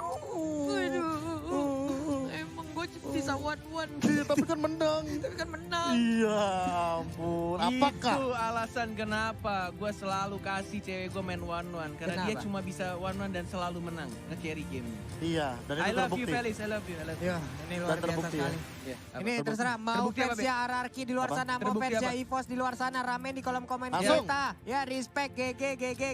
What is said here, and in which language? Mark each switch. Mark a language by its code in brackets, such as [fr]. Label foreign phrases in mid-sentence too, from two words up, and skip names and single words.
[id] Emang gue bisa one-one. Iya, tapi kan menang. Tapi kan menang. Iya ampun. Apakah? Itu alasan kenapa gue selalu kasih cewek gue main one-one. Karena dia Kenapa? cuma bisa one-one dan selalu menang. Nge-carry game. Iya, dan itu [en] I love you [id] terbukti. [en] Felix, I love you, I love you. [id] Ya, ini luar Dan biasa terbukti ya. sekali. Iya, apa? Ini Terbukti. terserah mau Terbukti apa, fansnya RRQ di luar Apa? sana, mau Terbukti fansnya apa? EVOS di luar sana, ramen di kolom komen Langsung. kita. Ya respect GG.